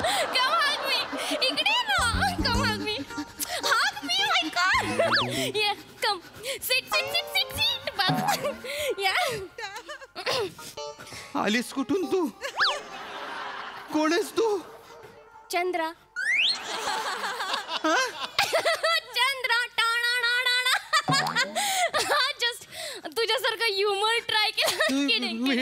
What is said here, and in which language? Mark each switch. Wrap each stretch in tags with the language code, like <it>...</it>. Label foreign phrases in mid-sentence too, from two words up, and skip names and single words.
<en>Come hug me.</en> <mr>इकडे ना.</mr> <en>Come hug me. Hug me, my God. Yeah, come. Sit. Bak. Yeah.</en> <mr>आलीस कुठून तू? कोण आहेस तू? चंद्रा. चंद्रा. जस्ट तुझ्यासारखं ह्युमर ट्राय केलं.</mr>